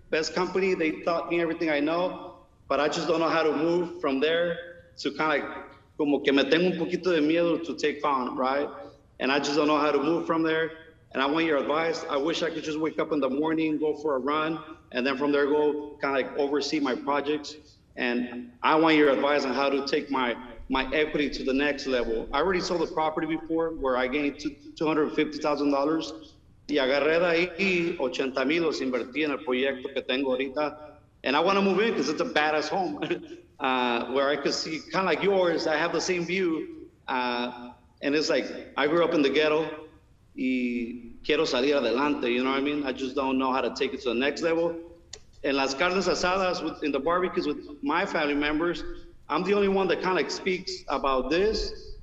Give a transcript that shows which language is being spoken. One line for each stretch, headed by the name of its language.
English: Best company, they taught me everything I know, but I just don't know how to move from there to kind of like,
Spanish: como que me tengo un poquito de miedo
English: to take on, right? And I just don't know how to move from there. And I want your advice. I wish I could just wake up in the morning, go for a run, and then from there go kind of like oversee my projects. And I want your advice on how to take my equity to the next level. I already sold the property before where I gained $250,000
Spanish: y agarré de ahí 80,000 los invertí en el proyecto que tengo ahorita.
English: And I want to move in because it's a badass home where I could see kind of like yours. I have the same view. And it's like, I grew up in the ghetto
Spanish: y quiero salir adelante,
English: you know what I mean? I just don't know how to take it to the next level.
Spanish: En las carnes asadas,
English: in the barbecues with my family members, I'm the only one that kind of like speaks about this.